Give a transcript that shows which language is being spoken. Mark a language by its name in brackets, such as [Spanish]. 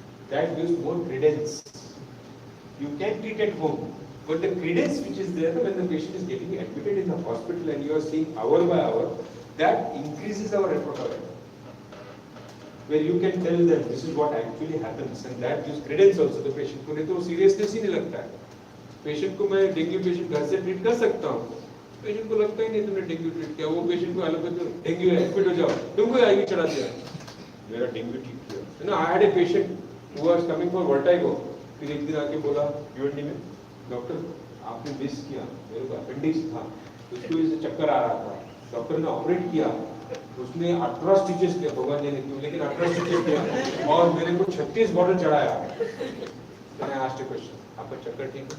[English] That gives more credence. You can treat at home, but the credence which is there when the patient is getting admitted in the hospital and you are seeing hour by hour, that increases our repertoire. Where you can tell them this is what actually happens, and that gives credence also to the patient. [Hindi] को नहीं तो seriousness ही नहीं लगता है. Patient को मैं dengue patient घर से ट्रीट कर सकता हूँ, पेशेंट को लगता ही नहीं तुमने डेंगू ट्रीट किया. वो पेशेंट को अलग तो डेंगू है, एडमिट हो जाओ, तुमको आईवी चढ़ा दिया, मेरा डेंगू ठीक किया. [English] You know, I had a patient who was coming for vertigo. [Hindi] फिर एक दिन आके बोला यूएनडी में, डॉक्टर आपने मिस किया, मेरे को अपेंडिक्स था, उसको इसे चक्कर आ रहा था, डॉक्टर ने ऑपरेट किया, उसने 18 स्टिचेस किया, भगवान ने क्यों, लेकिन 18 स्टिचेस किया और मेरे को 36 बॉटल चढ़ाया. मैंने [English] asked a question, [Hindi] आपका चक्कर ठीक है?